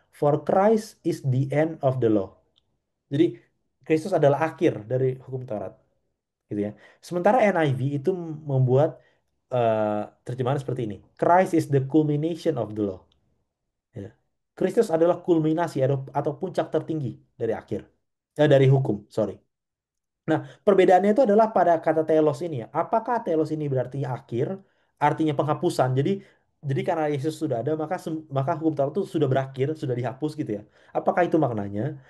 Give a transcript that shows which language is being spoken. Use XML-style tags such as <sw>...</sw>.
<en>For Christ is the end of the law.</en> <id>Jadi Kristus adalah akhir dari hukum Taurat, gitu ya. Sementara NIV itu membuat terjemahan seperti ini.</id> <en>Christ is the culmination of the law.</en> <id>Ya. Kristus adalah kulminasi atau puncak tertinggi dari dari hukum, sorry. Nah, perbedaannya itu adalah pada kata telos ini ya. Apakah telos ini berarti akhir, artinya penghapusan. Jadi karena Yesus sudah ada, maka hukum Taurat itu sudah berakhir, sudah dihapus gitu ya. Apakah itu maknanya?</id>